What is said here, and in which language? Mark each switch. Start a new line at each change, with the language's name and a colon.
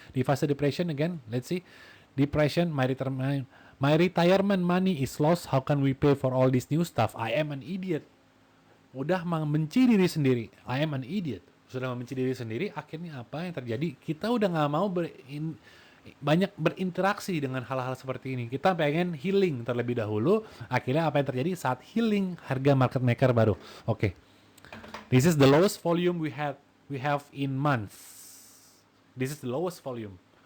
Indonesian: Di fase
English: depression again, let's see. Depression, my retirement money is lost. How can we pay for all this new stuff? I am an idiot.
Indonesian: Udah membenci diri sendiri.
English: I am an idiot.
Indonesian: Sudah membenci diri sendiri. Akhirnya apa yang terjadi? Kita udah nggak mau banyak berinteraksi dengan hal-hal seperti ini. Kita pengen healing terlebih dahulu. Akhirnya apa yang terjadi saat healing? Harga market maker baru. Oke.
English: This is the lowest volume we have in months. This is the lowest volume.